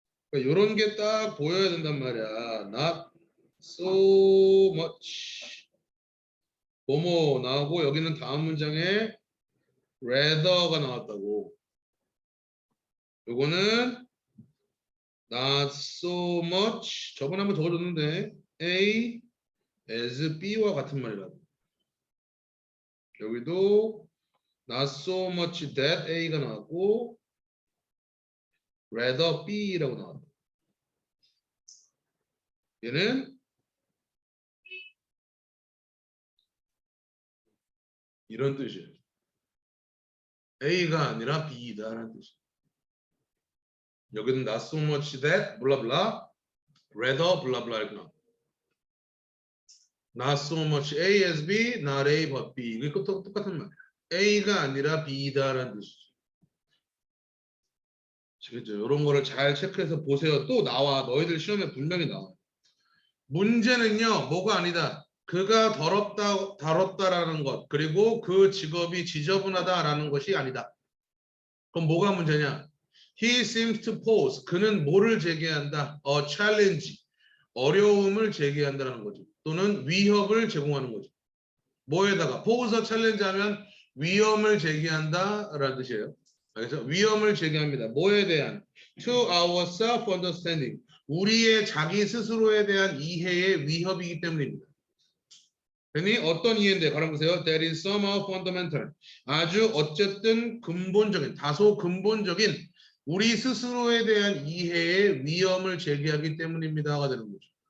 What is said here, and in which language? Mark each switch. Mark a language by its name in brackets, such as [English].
[Korean] 그러니까 요런 게 딱 보여야 된단 말이야. [English] Not so much. [Korean] 뭐뭐 나오고 여기는 다음 문장에 rather가 나왔다고. 요거는 [English] not so much. [Korean] 저번에 한번 적어줬는데 A as B와 같은 말이라고. 여기도 [English] not so much that [Korean] A가 나왔고 [English] rather B [Korean] 라고 나왔다. 얘는 이런 뜻이에요. A가 아니라 B다라는 뜻이에요. 여기는 [English] not so much that [Korean] 블라블라 rather 블라블라 이렇게 나와. [English] Not so much A as B, not A but B. [Korean] 이게 똑같은 말이에요. A가 아니라 B다라는 뜻이죠. 아시겠죠? 이런 거를 잘 체크해서 보세요. 또 나와. 너희들 시험에 분명히 나와. 문제는요. 뭐가 아니다. 그가 다뤘다라는 것 그리고 그 직업이 지저분하다라는 것이 아니다. 그럼 뭐가 문제냐? [English] He seems to pose. [Korean] 그는 뭐를 제기한다? [English] A challenge. [Korean] 어려움을 제기한다는 거죠. 또는 위협을 제공하는 거죠. 뭐에다가 [English] pose a challenge [Korean] 하면 위험을 제기한다라는 뜻이에요. 알겠죠? 위험을 제기합니다. 뭐에 대한? [English] To our self-understanding. [Korean] 우리의 자기 스스로에 대한 이해의 위협이기 때문입니다. 괜히 어떤 이해인데 가라 보세요. [English] That is somehow fundamental. [Korean] 아주 어쨌든 근본적인, 다소 근본적인 우리 스스로에 대한 이해의 위험을 제기하기 때문입니다가 되는 거죠.